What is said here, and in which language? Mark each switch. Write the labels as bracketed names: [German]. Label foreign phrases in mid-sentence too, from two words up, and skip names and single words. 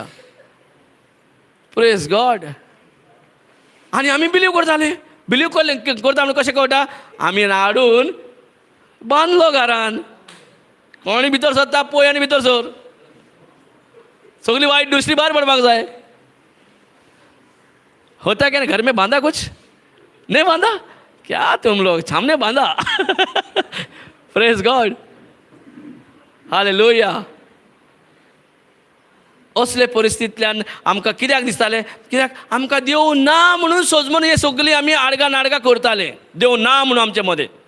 [English] Praise God. [Konkani] आनी आमी बिलीव करताले. बिलीव करता म्हणून कशें कळटा? आमी हाडून बांदलो घरान. कोणी भितर सरता पळय आनी भितर सर. सगली वायट दुसरी भायर पडपाक जाय. [Hindi] होता क्या घर में बांधा कुछ? नहीं बांधा? क्या तुम लोग सामने बांधा. [English] Praise God. Hallelujah. [Konkani] असले परिस्थितींतल्यान आमकां कित्याक दिसतालें? कित्याक आमकां देव ना म्हणून सोजमून हे सगळीं आमी आडगां नाडगां करताले. देव ना म्हणून आमचे मदें.